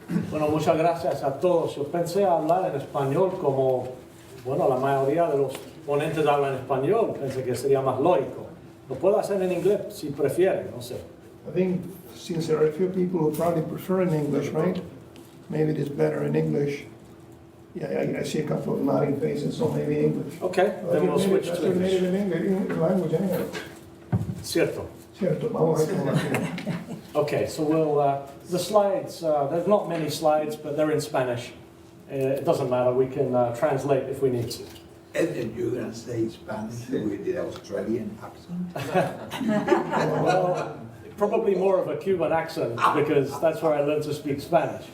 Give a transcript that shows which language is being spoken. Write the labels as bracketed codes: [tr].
[es] Bueno, muchas gracias a todos. Yo pensé hablar en español como, bueno, la mayoría de los ponentes hablan español. Pensé que sería más lógico. Lo puedo hacer en inglés si prefieren, no sé. [en] I think since there are a few people who probably prefer in English, right? Maybe it is better in English. Yeah, I see a couple of nodding faces, so maybe English. Okay, then we'll switch to English. Native in English language anyway. [es] Cierto. Cierto, vamos a ver cómo va. [en] Okay, so we'll, the slides, there's not many slides, but they're in Spanish. It doesn't matter, we can translate if we need to. And you're going to say Spanish with the Australian accent? Well, probably more of a Cuban accent, because that's where I learned to speak Spanish.